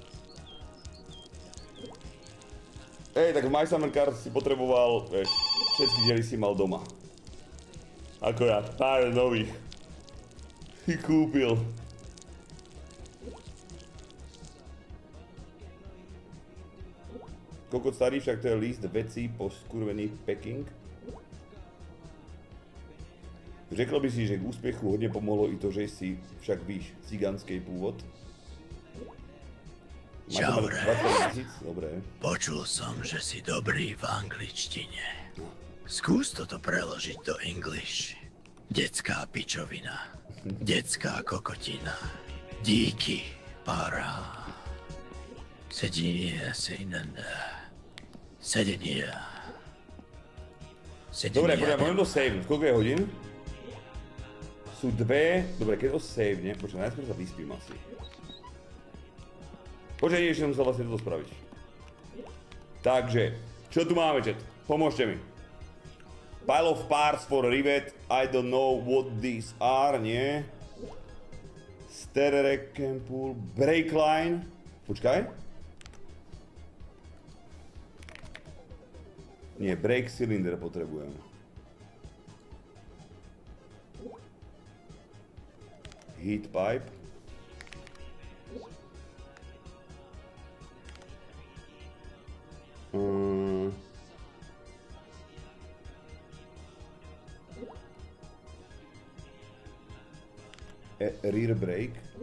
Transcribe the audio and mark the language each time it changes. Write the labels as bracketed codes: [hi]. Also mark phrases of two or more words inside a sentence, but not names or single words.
[sk] Tak v My Summer Car si potreboval, vieš, všetky diely si mal doma. Akorát pár nových si kúpil. Kokot starý, však to je list vecí po skurvený packing. [cs] Řekl by si, že k úspěchu hodně pomohlo i to, že si však víš, cigánský původ. [sk] Čaure. 20 000? Dobre. Počul som, že si dobrý v angličtine. Skús toto preložiť do English. Detská pičovina. Detská kokotina. Díky, para. Sedenie. Dobre, poďme to save. Koľko je hodín? Sú 2. Dobre, keď to save, ne? Počkaj, najskôr sa vyspím asi. Počkaj, ešte musel vlastne toto spraviť. Takže, čo tu máme, chat? Pomôžte mi. [en] Pile of parts for rivet. I don't know what these are, nie? Stair pool. Brake line. [sk] Počkaj. Nie, [en] brake cylinder [sk] potrebujem. [en] Heat pipe. Rear brake.